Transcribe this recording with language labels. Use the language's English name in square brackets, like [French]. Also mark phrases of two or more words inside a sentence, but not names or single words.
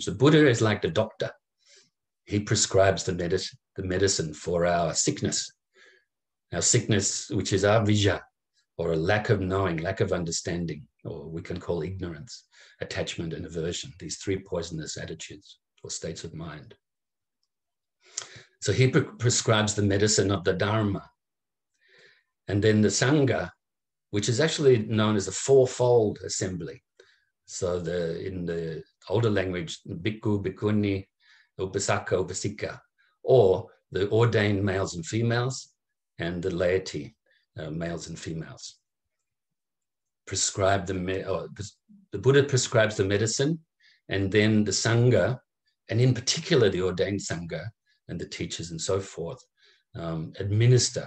[English] The Buddha is like the doctor. He prescribes the medicine for our sickness, which is avijja, or a lack of knowing, lack of understanding, or we can call ignorance, attachment, and aversion, these three poisonous attitudes or states of mind. So he prescribes the medicine of the Dharma. And then the Sangha, which is actually known as a fourfold assembly. So in the older language, [Pali] bhikkhu, bhikkhuni, upasaka, upasika, [English] or the ordained males and females, and the laity, males and females. The Buddha prescribes the medicine, and then the Sangha, and in particular the ordained Sangha and the teachers and so forth, administer.